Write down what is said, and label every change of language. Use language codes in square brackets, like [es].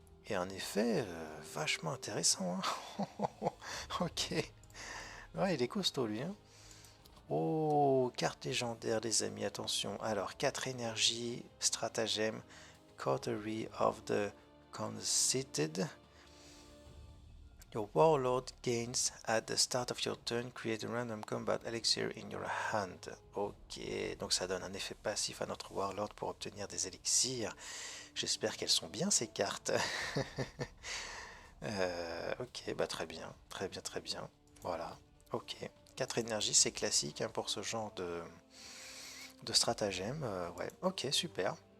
[fr] Et en effet, vachement intéressant, hein. Ok, ouais, il est costaud lui, hein. Oh, carte légendaire les amis, attention. Alors, 4 énergies, stratagème, [en] coterie of the conceited. Your warlord gains at the start of your turn, create a random combat elixir in your hand. [fr] Ok, donc ça donne un effet passif à notre warlord pour obtenir des élixirs. J'espère qu'elles sont bien ces cartes. Ok, bah très bien, très bien, très bien. Voilà, ok. 4 énergies, c'est classique hein, pour ce genre de stratagème. Ouais, ok, super.